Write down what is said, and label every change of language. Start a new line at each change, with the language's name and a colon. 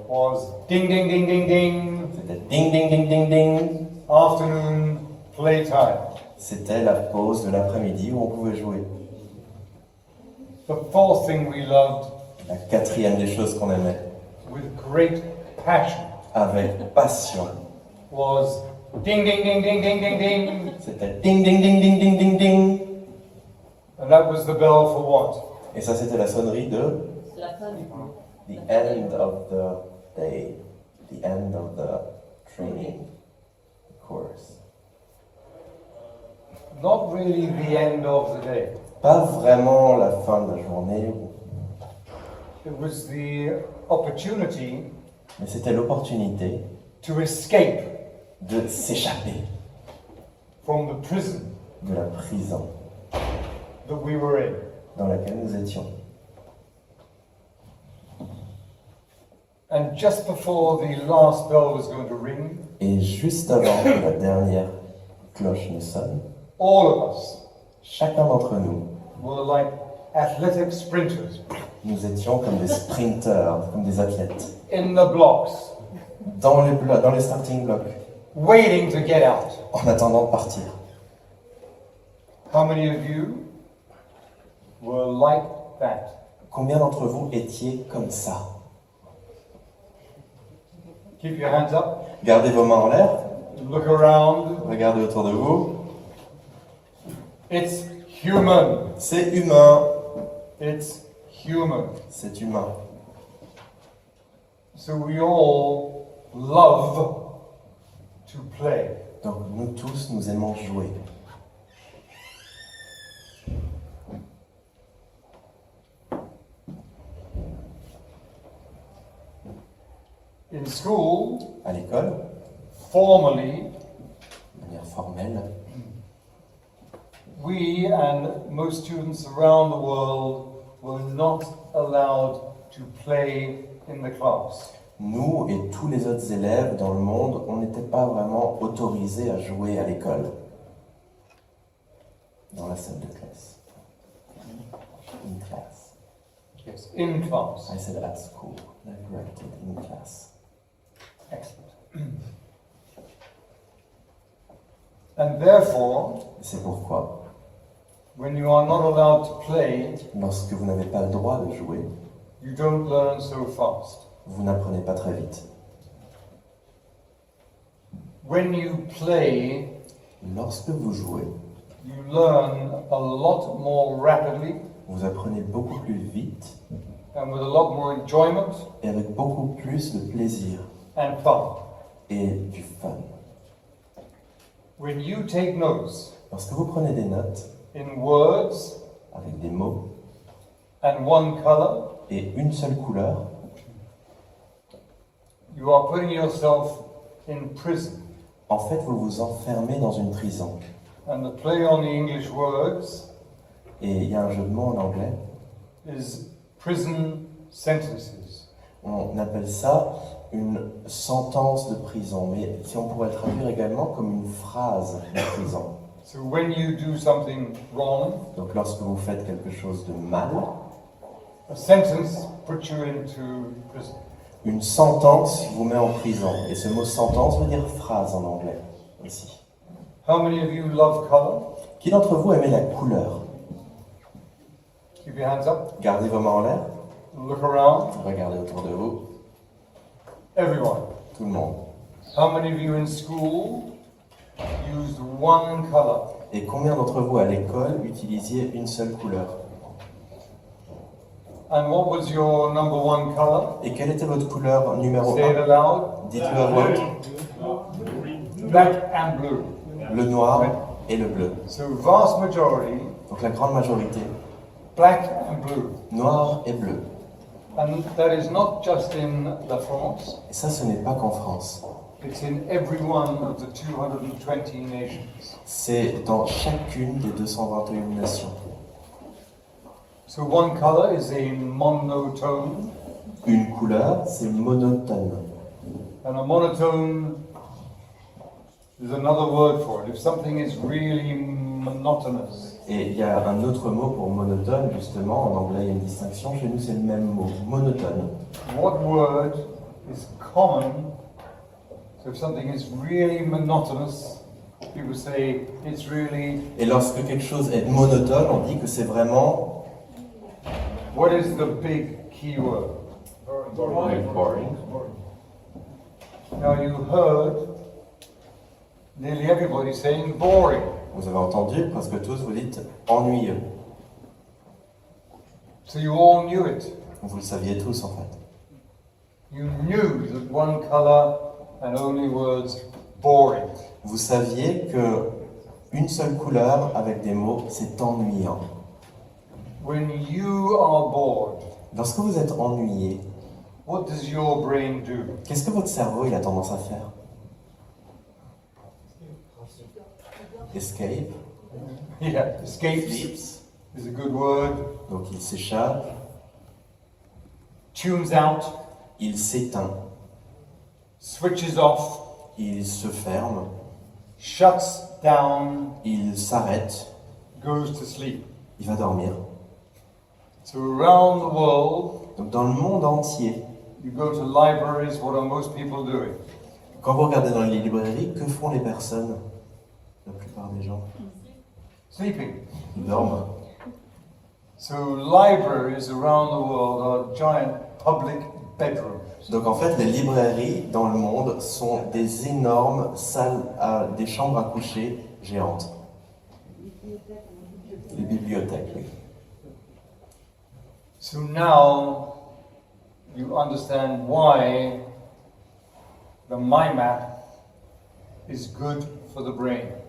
English: was ding ding ding ding ding,
French: c'était ding ding ding ding ding.
English: afternoon playtime.
French: C'était la pause de l'après-midi où on pouvait jouer.
English: The fourth thing we loved
French: La quatrième des choses qu'on aimait,
English: with great passion
French: avec passion,
English: was ding ding ding ding ding ding ding,
French: c'était ding ding ding ding ding ding ding.
English: and that was the bell for what?
French: Et ça, c'était la sonnerie de
English: the end of the day, the end of the training course. Not really the end of the day.
French: Pas vraiment la fin de la journée,
English: It was the opportunity
French: mais c'était l'opportunité
English: to escape
French: de s'échapper
English: from the prison
French: de la prison
English: that we were in.
French: dans laquelle nous étions.
English: And just before the last bell was going to ring,
French: Et juste avant que la dernière cloche ne sonne,
English: all of us
French: chacun d'entre nous,
English: were like athletic sprinters
French: nous étions comme des sprinteurs, comme des athlètes,
English: in the blocks,
French: dans les starting blocks,
English: waiting to get out.
French: en attendant de partir.
English: How many of you were like that?
French: Combien d'entre vous étiez comme ça?
English: Keep your hands up.
French: Gardez vos mains en l'air,
English: Look around.
French: regardez autour de vous.
English: It's human.
French: C'est humain,
English: It's human.
French: c'est humain.
English: So we all love to play.
French: Donc nous tous, nous aimons jouer.
English: In school,
French: À l'école,
English: formally,
French: de manière formelle,
English: we and most students around the world were not allowed to play in the class.
French: nous et tous les autres élèves dans le monde, on n'était pas vraiment autorisés à jouer à l'école, dans la salle de classe.
English: In class. Yes, in class. I said at school. I corrected in class. Excellent. And therefore,
French: C'est pourquoi,
English: when you are not allowed to play,
French: lorsque vous n'avez pas le droit de jouer,
English: you don't learn so fast.
French: vous n'apprenez pas très vite.
English: When you play,
French: Lorsque vous jouez,
English: you learn a lot more rapidly
French: vous apprenez beaucoup plus vite
English: and with a lot more enjoyment
French: et avec beaucoup plus de plaisir
English: and fun.
French: et du fun.
English: When you take notes
French: Lorsque vous prenez des notes
English: in words
French: avec des mots
English: and one color,
French: et une seule couleur,
English: you are putting yourself in prison.
French: en fait, vous vous enfermez dans une prison.
English: And the play on the English words
French: Et il y a un jeu de mots en anglais.
English: is prison sentences.
French: On appelle ça une sentence de prison, mais si on pourrait le traduire également comme une phrase de prison.
English: So when you do something wrong,
French: Donc lorsque vous faites quelque chose de mal,
English: a sentence puts you into prison.
French: une sentence vous met en prison. Et ce mot sentence veut dire phrase en anglais aussi.
English: How many of you love color?
French: Qui d'entre vous aimait la couleur?
English: Keep your hands up.
French: Gardez vos mains en l'air,
English: Look around.
French: regardez autour de vous,
English: Everyone.
French: tout le monde.
English: How many of you in school used one color?
French: Et combien d'entre vous à l'école utilisiez une seule couleur?
English: And what was your number one color?
French: Et quelle était votre couleur numéro
English: Say it
French: 1?
English: aloud.
French: Dites-le à voix haute.
English: Black and blue.
French: Le noir et le bleu.
English: So vast majority,
French: Donc la grande majorité,
English: black and blue.
French: noir et bleu.
English: And that is not just in La France,
French: Et ça, ce n'est pas qu'en France.
English: it's in every one of the 220 nations.
French: C'est dans chacune des 221 nations.
English: So one color is a monotone,
French: Une couleur, c'est monotone.
English: and a monotone is another word for it. If something is really monotonous,
French: Et il y a un autre mot pour monotone, justement. En anglais, il y a une distinction. Chez nous, c'est le même mot, monotone.
English: what word is common? So if something is really monotonous, people say it's really.
French: Et lorsque quelque chose est monotone, on dit que c'est vraiment
English: What is the big key word? boring. Now you heard nearly everybody saying boring.
French: Vous avez entendu, presque tous, vous dites ennuyeux.
English: So you all knew it.
French: Vous le saviez tous, en fait.
English: You knew that one color and only words boring.
French: Vous saviez que une seule couleur avec des mots, c'est ennuyant.
English: When you are bored,
French: Lorsque vous êtes ennuyé,
English: what does your brain do?
French: qu'est-ce que votre cerveau il a tendance à faire?
English: Escape. Yeah, escapes Sleeps. is a good word.
French: Donc il s'échappe,
English: Tunes out.
French: il s'éteint,
English: switches off,
French: il se ferme,
English: shuts down,
French: il s'arrête,
English: goes to sleep.
French: il va dormir.
English: So around the world,
French: Donc dans le monde entier,
English: you go to libraries, what are most people doing?
French: quand vous regardez dans les librairies, que font les personnes? La plupart des gens,
English: Sleeping.
French: ils dorment.
English: So libraries around the world are giant public bedrooms.
French: Donc en fait, les librairies dans le monde sont des énormes salles, des chambres à coucher géantes. Les bibliothèques, oui.
English: So now you understand why the mind map is good for the brain.